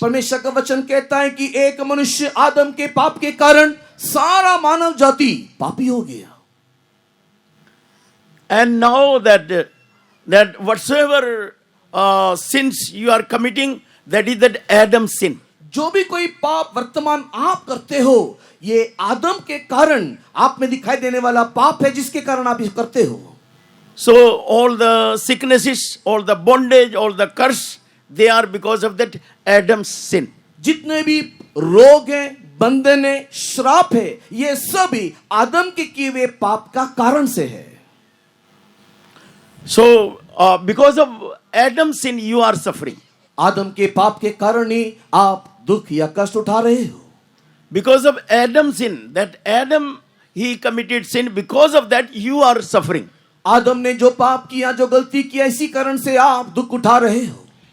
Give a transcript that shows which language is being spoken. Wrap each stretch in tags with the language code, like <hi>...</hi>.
<hi>परमेश्वर का वचन कहता है कि एक मनुष्य आदम के पाप के कारण सारा मानव जाति पापी हो गया।</hi> <en>And now that whatsoever sins you are committing, that is that Adam sin.</en> <hi>जो भी कोई पाप वर्तमान आप करते हो, ये आदम के कारण आप में दिखाई देने वाला पाप है, जिसके कारण आप इसे करते हो.</hi> <en>So all the sicknesses, all the bondage, all the curse, they are because of that Adam's sin.</en> <hi>जितने भी रोग हैं, बंधन है, श्राप है, ये सभी आदम के किए हुए पाप का कारण से है.</hi> <en>So because of Adam's sin, you are suffering.</en> <hi>आदम के पाप के कारण ही आप दुख या कष्ट उठा रहे हो.</hi> <en>Because of Adam's sin, that Adam, he committed sin, because of that you are suffering.</en> <hi>आदम ने जो पाप किया, जो गलती किया, इसी कारण से आप दुख उठा रहे हो.</hi>